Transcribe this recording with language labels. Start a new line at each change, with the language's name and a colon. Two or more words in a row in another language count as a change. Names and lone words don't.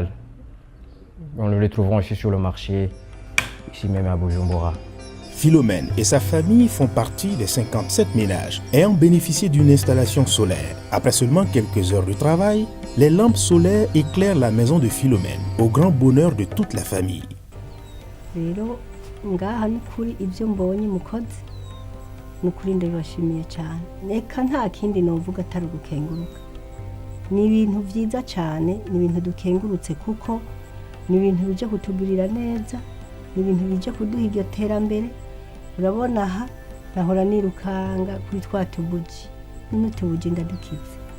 French: Nous les trouvons ici sur le marché, ici même à Bujumbura. Philomène et sa famille font partie des 57 ménages ayant bénéficié d'une installation solaire. Après seulement quelques heures de travail, les lampes solaires éclairent la maison de Philomène, au grand bonheur de toute la famille.
Kinyarwanda: rero ngaha nukuri ibyo mbonye mukozi nukuri ndabashimiye cyane reka nta kindi novuga atari gukenguruka ni ibintu byiza cyane ni ibintu dukengurutse kuko ni ibintu bije kutugirira neza ni ibintu bije kuduha iryo terambere urabona aha nahora nirukanga kuri twa tubuji n'utubuji ndadukize